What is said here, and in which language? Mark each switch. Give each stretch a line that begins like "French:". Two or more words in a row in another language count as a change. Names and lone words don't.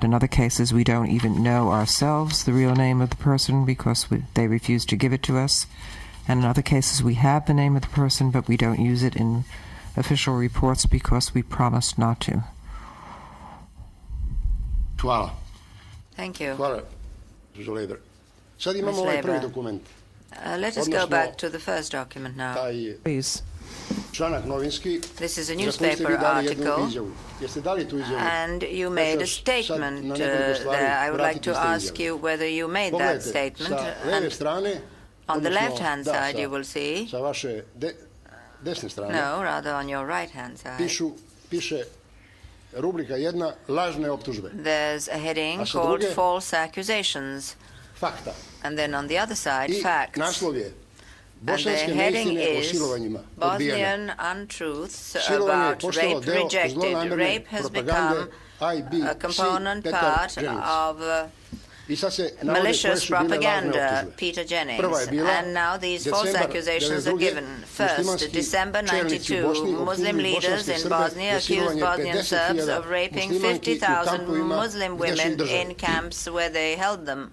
English: In other cases, we don't even know ourselves the real name of the person because they refuse to give it to us. And in other cases, we have the name of the person, but we don't use it in official reports because we promised not to.
Croatian: Hvala.
English: Thank you.
Croatian: Hvala, gospođo Leber. Sad imamo ovaj prvi dokument.
English: Let us go back to the first document now. Please.
Croatian: Članak novinski.
English: This is a newspaper article, and you made a statement there. I would like to ask you whether you made that statement. And on the left-hand side, you will see.
Croatian: Sa vaše desne strane.
English: No, rather on your right-hand side.
Croatian: Piše rubrika 1, lažne optužbe.
English: There's a heading called false accusations.
Croatian: Fakta.
English: And then on the other side, facts.
Croatian: Naslov je
English: and the heading is Bosnian untruths about rape rejected. Rape has become a component part of malicious propaganda, Peter Jennings. And now these false accusations are given. First, December 92, Muslim leaders in Bosnia accused Bosnian Serbs of raping 50,000 Muslim women in camps where they held them.